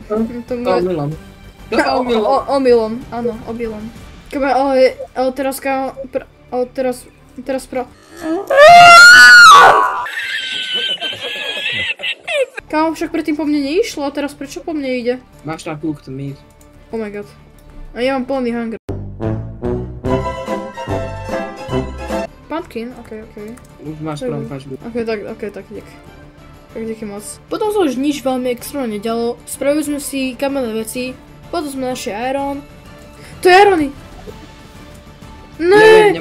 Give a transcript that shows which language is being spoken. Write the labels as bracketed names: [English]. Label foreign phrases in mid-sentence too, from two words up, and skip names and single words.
[Slovak] Omylom. Omylom, áno, omylom. Ale teraz, kámo, teraz Kámo, však predtým po mne neišlo a teraz prečo po mne ide? Máš tam [English] cooked meat. Oh my god. [Slovak] A ja mám plný hunger. Pumpkin, ok. Už máš prampačku. Ok, tak dík. Tak díky moc. Potom sa už nič veľmi extrémne nedialo. Spravili sme si kamenné veci. Potom sme našli iron. To je irony! Ne!